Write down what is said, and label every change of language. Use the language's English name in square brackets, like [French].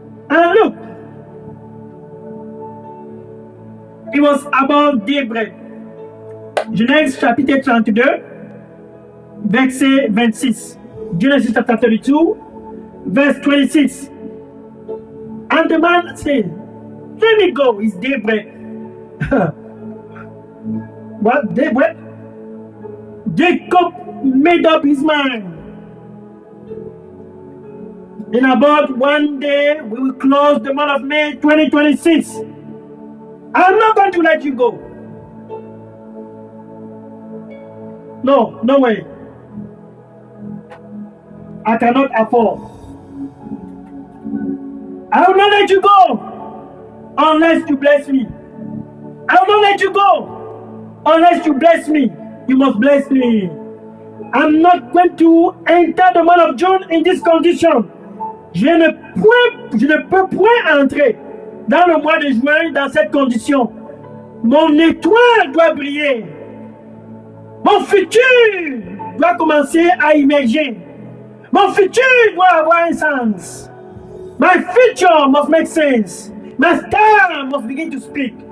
[English] And look, it was about daybreak. Genèse chapitre 32, verset 26. Genesis chapter 32, verse 26. And the man said, let me go, it's daybreak. What, daybreak? Jacob made up his mind. In about one day, we will close the month of May 2026. I'm not going to let you go. No, no way. I cannot afford. I will not let you go unless you bless me. I will not let you go unless you bless me. You must bless me. I'm not going to enter the month of June in this condition. [French] Je ne peux point entrer dans le mois de juin dans cette condition. Mon étoile doit briller. Mon futur doit commencer à émerger. Mon futur doit avoir un sens. [English] My future must make sense. My star must begin to speak.